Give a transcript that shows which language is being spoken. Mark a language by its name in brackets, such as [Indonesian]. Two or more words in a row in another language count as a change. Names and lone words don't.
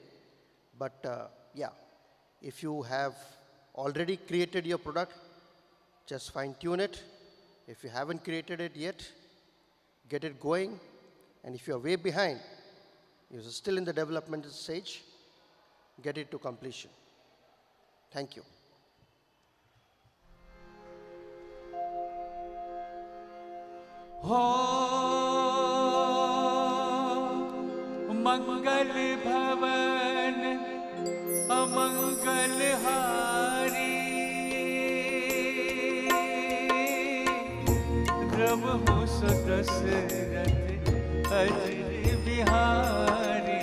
[English] But yeah, if you have already created your product, just fine tune it. If you haven't created it yet, get it going. And if you're way behind, you're still in the development stage, get it to completion. Thank you. [Awadhi] हो मंगल भवन अमंगल हारी द्रवहु सदशरथ अजय बिहारी